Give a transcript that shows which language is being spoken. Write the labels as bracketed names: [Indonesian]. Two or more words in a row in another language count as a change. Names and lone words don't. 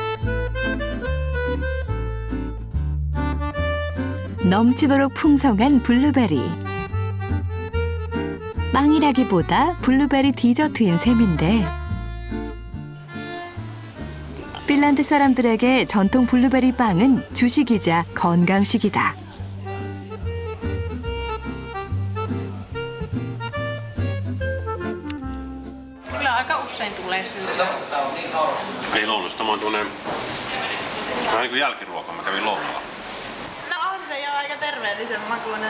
[Korean] 넘치도록 풍성한 블루베리. 빵이라기보다 블루베리 디저트인 셈인데 핀란드 사람들에게 전통 블루베리 빵은 주식이자 건강식이다. [Finnish] Kyllä aika usein tulee syödä. Ei lounas, tämä on tuonne vähän niin kuin jälkiruoka. Mä kävin lounalla. No on se jo aika terveellisen makuinen.